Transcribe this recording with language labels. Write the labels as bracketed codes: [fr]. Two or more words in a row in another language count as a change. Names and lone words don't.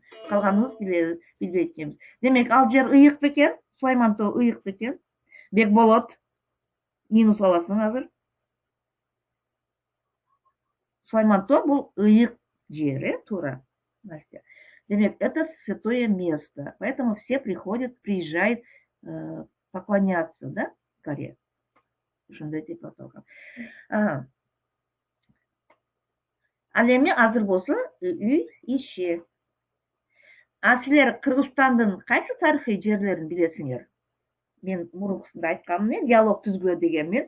[ky] Калганыбыз билбейт экенбиз. Демек, ал жер ыйык бекен, Сулаймантоо ыйык бекен. Бекболот минус аласың азыр. Сулаймантоо бул ыйык жер, туура. Настя. Демек, [ru] это святое место. Поэтому все приезжают поклоняться, да, горе. [ky] Ошондой деп аталган. Ал эми азыр болсо үй иши. Силер Кыргызстандын кайсы тарыхый жерлерин билесиңер? Мен мурункусунда айтканмын, диалог түзгүлө дегенмин.